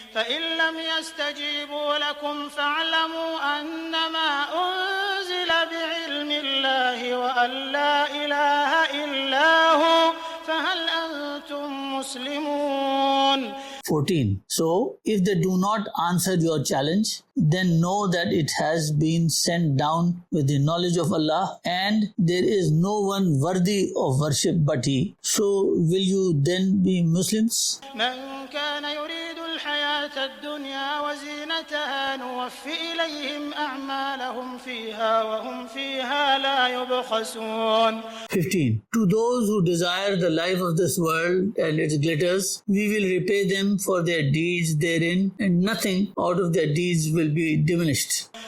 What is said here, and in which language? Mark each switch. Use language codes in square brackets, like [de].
[ar] فَإِن لَّمْ يَسْتَجِيبُوا لَكُمْ فَاعْلَمُوا أَنَّمَا أُنزِلَ بِعِلْمِ اللَّهِ وَأَن لَّا إِلَٰهَ إِلَّا هُوَ فَهَلْ أَنتُم مُّسْلِمُونَ. 14. [en] So, if they do not answer your challenge, then know that it has been sent down with the knowledge of Allah and there is no one worthy of worship but He. So, will you then be Muslims? [ar] من كان يريد الحياة الدنيا وزينتها نوفي إليهم أعمالهم فيها وهم فيها لا يبخسون. [en] 15. To those who desire the life of this world and its glitters, we will repay them for their deeds therein, and nothing out of their deeds will be diminished.